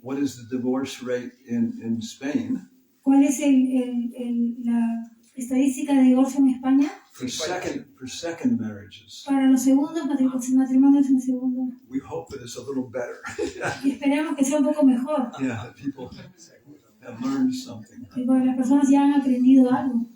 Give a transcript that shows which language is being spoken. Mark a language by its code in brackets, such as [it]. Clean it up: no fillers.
[en] What is the divorce rate in Spain [es] ¿Cuál es la estadística de divorcio en España? [en] for second marriages? [es] Para los segundos matrimonios en segundo. [en] We hope that it's a little better. [es] Y esperamos que sea un poco mejor, [en] Yeah, that people have learned something. [es] que las personas ya han aprendido algo.